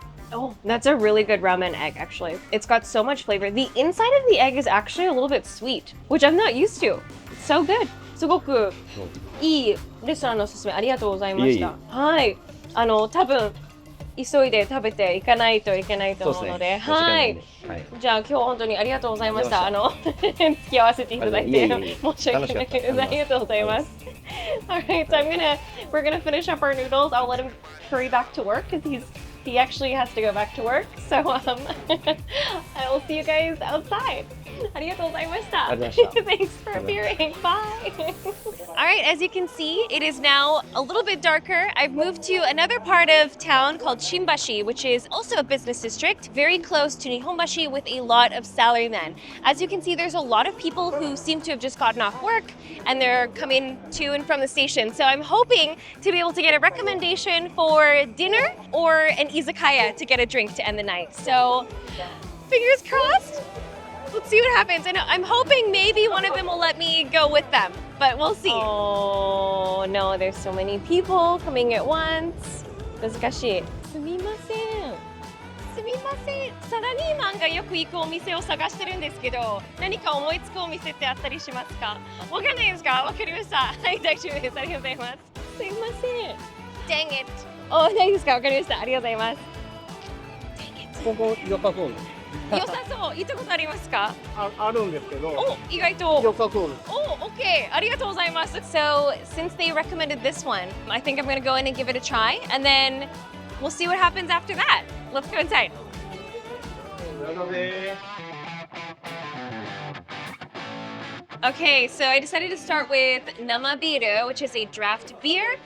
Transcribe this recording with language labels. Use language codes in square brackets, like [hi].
[en] Oh, that's a really good ramen egg, actually. It's got so much flavor. The inside of the egg is actually a little bit sweet, which I'm not used to. It's so good. [ja] すごくいいレストランのおすすめありがとうございました。はい。多分急いで食べていかないといけないと思うので、はい。じゃあ今日本当にありがとうございました。付き合わせていただいて申し訳ないです。ありがとうございます。 [en] Alright, so we're gonna finish up our noodles. I'll let him hurry back to work because he actually has to go back to work. So I will see you guys outside. [ja] ありがとうございました。 [en] Thanks for appearing. Bye. Alright, as you can see, it is now a little bit darker. I've moved to another part of town called Shimbashi, which is also a business district, very close to Nihonbashi with a lot of salarymen. As you can see, there's a lot of people who seem to have just gotten off work and they're coming to and from the station. So I'm hoping to be able to get a recommendation for dinner or an izakaya to get a drink to end the night. So fingers crossed. Let's see what happens. And I'm hoping maybe one of them will let me go with them, but we'll see. Oh no, there's so many people coming at once. [ja] 難しい。すみません。すみません。サラリーマンがよく行くお店を探してるんですけど、何か思いつくお店ってあったりしますか？わかんないですか？わかりました。はい、大丈夫です。ありがとうございます。すみません。 [en] Dang it. [ja] ないですか？わかりました。ありがとうございます。Dang it. ここ良さそうです。良さそう。行ったことありますか？あるんですけど、お、意外と。良さそうです。 [en] Oh, okay. [ja] ありがとうございます。 [en] So, since they recommended this one, I think I'm going to go in and give it a try, and then we'll see what happens after that. Let's go inside. Okay, so I decided to start with namabiru, which is a draft beer.